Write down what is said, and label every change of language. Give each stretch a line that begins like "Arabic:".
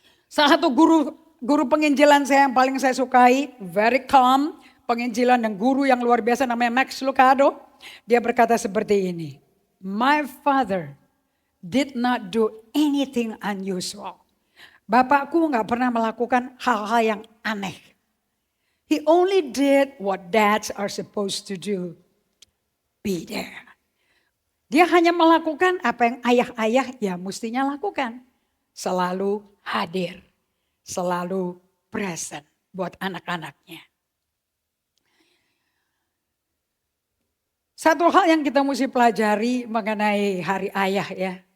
Indonesian: Salah satu guru penginjilan saya yang paling saya sukai,
English: very calm,
Indonesian: penginjilan dan guru yang luar biasa namanya Max Lucado. Dia berkata seperti ini,
English: my father did not do anything unusual.
Indonesian: Bapakku gak pernah melakukan hal-hal yang aneh.
English: He only did what dads are supposed to do. Be there.
Indonesian: Dia hanya melakukan apa yang ayah-ayah ya mestinya lakukan. Selalu hadir. Selalu present buat anak-anaknya. Satu hal yang kita mesti pelajari mengenai hari ayah ya.